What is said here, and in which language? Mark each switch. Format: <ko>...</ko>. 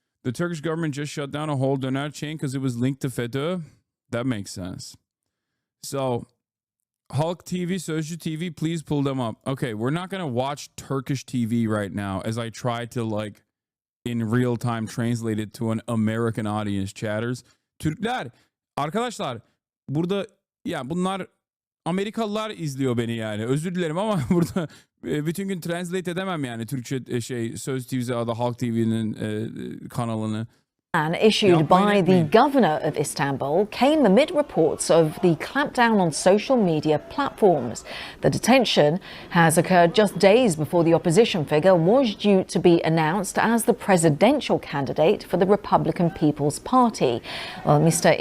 <en>The Turkish government just shut down a whole doner chain because it was linked to FETÖ. That makes sense. So Halk TV, Sözcü TV, please pull them up. Okay, we're not going to watch Turkish TV right now as I try to, like, in real time translate it to an American audience, chatters.</en> <tr>Türkler, arkadaşlar, burada ya bunlar Amerikalılar izliyor beni yani. Özür dilerim ama burada bütün gün translate edemem yani Türkçe Söz TV'si adı Halk TV'nin kanalını.</tr> <en>Ban issued by the governor of Istanbul came amid reports of the clampdown on social media platforms. The detention has occurred just days before the opposition figure was due to be announced as the presidential candidate for the Republican People's Party. Well, Mr.</en>